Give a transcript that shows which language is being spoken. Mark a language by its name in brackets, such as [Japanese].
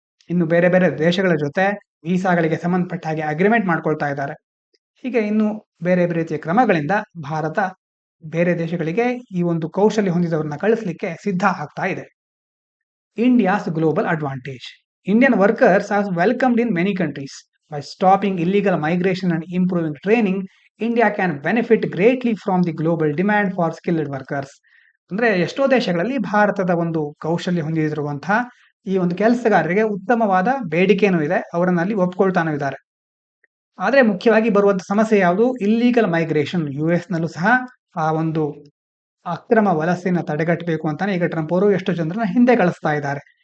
[Kannada] ಇನ್ನು ಬೇರೆ ಬೇರೆ ದೇಶಗಳ ಜೊತೆ ವೀಸಾಗಳಿಗೆ ಸಂಬಂಧಪಟ್ಟ ಹಾಗೆ ಅಗ್ರಿಮೆಂಟ್ ಮಾಡ್ಕೊಳ್ತಾ ಇದ್ದಾರೆ. ಹೀಗೆ ಇನ್ನು ಬೇರೆ ಬೇರೆ ರೀತಿಯ ಕ್ರಮಗಳಿಂದ ಭಾರತ ಬೇರೆ ದೇಶಗಳಿಗೆ ಈ ಒಂದು ಕೌಶಲ್ಯ ಹೊಂದಿದವರನ್ನ ಕಳಿಸ್ಲಿಕ್ಕೆ ಸಿದ್ಧ ಆಗ್ತಾ ಇದೆ. [English] India's global advantage. Indian workers are welcomed in many countries. By stopping illegal migration and improving training, India can benefit greatly from the global demand for skilled workers. [Kannada] ಅಂದ್ರೆ ಎಷ್ಟೋ ದೇಶಗಳಲ್ಲಿ ಭಾರತದ ಒಂದು ಕೌಶಲ್ಯ ಹೊಂದಿರುವಂತಹ ಈ ಒಂದು ಕೆಲಸಗಾರರಿಗೆ ಉತ್ತಮವಾದ ಬೇಡಿಕೆನೂ ಇದೆ, ಅವರನ್ನ ಅಲ್ಲಿ ಒಪ್ಕೊಳ್ತಾನೂ ಇದ್ದಾರೆ. ಆದ್ರೆ ಮುಖ್ಯವಾಗಿ ಬರುವಂತ ಸಮಸ್ಯೆ ಯಾವುದು? Illegal migration. US ನಲ್ಲೂ ಸಹ ಆ ಒಂದು ಅಕ್ರಮ ವಲಸೆಯನ್ನು ತಡೆಗಟ್ಟಬೇಕು ಅಂತಾನೆ ಈಗ ಟ್ರಂಪ್ ಅವರು ಎಷ್ಟೋ ಜನರನ್ನ ಹಿಂದೆ ಕಳಿಸ್ತಾ ಇದ್ದಾರೆ.